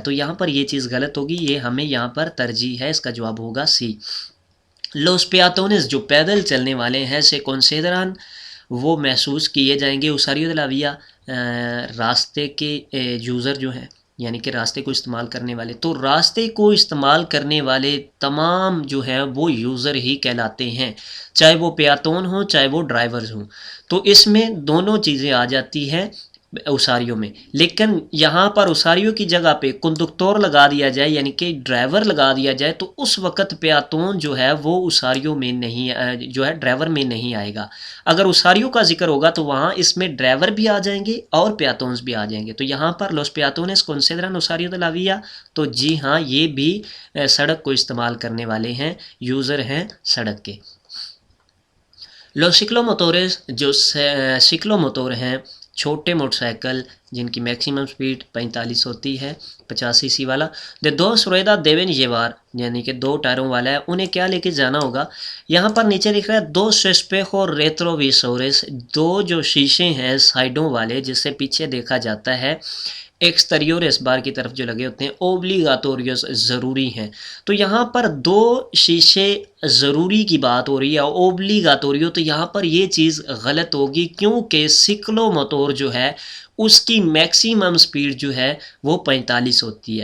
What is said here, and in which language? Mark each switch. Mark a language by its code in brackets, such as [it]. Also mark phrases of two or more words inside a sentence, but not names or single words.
[ur] تو یہاں پر یہ چیز غلط ہوگی، یہ ہمیں یہاں پر ترجیح ہے، اس کا جواب ہوگا سی. [es] los peatones، [ur] جو پیدل چلنے والے ہیں، [es] se consideran, [ur] وہ محسوس کیے جائیں گے. [es] usuario de la vía، [ur] راستے کے یوزر جو ہیں، یعنی کہ راستے کو استعمال کرنے والے. تو راستے کو استعمال کرنے والے تمام جو ہیں وہ یوزر ہی کہلاتے ہیں، چاہے وہ پیاتون ہوں چاہے وہ ڈرائیورز ہوں. تو اس میں دونوں چیزیں آ جاتی ہیں اساریوں میں. لیکن یہاں پر اساریوں کی جگہ پہ کنڈکٹور لگا دیا جائے، یعنی کہ ڈرائیور لگا دیا جائے، تو اس وقت پیاتون جو ہے وہ اساریوں میں نہیں، جو ہے ڈرائیور میں نہیں آئے گا. اگر اساریوں کا ذکر ہوگا تو وہاں اس میں ڈرائیور بھی آ جائیں گے اور پیاتونز بھی آ جائیں گے. تو یہاں پر [es] los peatones consideran usuarios de la vía، [ur] تو جی ہاں یہ بھی سڑک کو استعمال کرنے والے ہیں، یوزر ہیں سڑک کے. [es] los ciclomotores، [ur] جو سکلوموٹور ہیں، چھوٹے موٹر سائیکل جن کی میکسیمم سپیڈ 45 ہوتی ہے، 50 cc والا. [es] de dos ruedas deben llevar، [ur] یعنی کہ دو ٹائروں والا ہے، انہیں کیا لے کے جانا ہوگا؟ یہاں پر نیچے لکھ رہا ہے [es] dos espejos retrovisores، [ur] دو جو شیشے ہیں سائڈوں والے جس سے پیچھے دیکھا جاتا ہے، ایکسٹریورس بار کی طرف جو لگے ہوتے ہیں، اوبلیگاتوریوس ضروری ہیں. تو یہاں پر دو شیشے ضروری کی بات ہو رہی ہے، اوبلیگاتوریو، تو یہاں پر یہ چیز غلط ہوگی کیونکہ سکلو موٹور جو ہے اس کی میکسیمم سپیڈ جو ہے وہ 45 ہوتی ہے.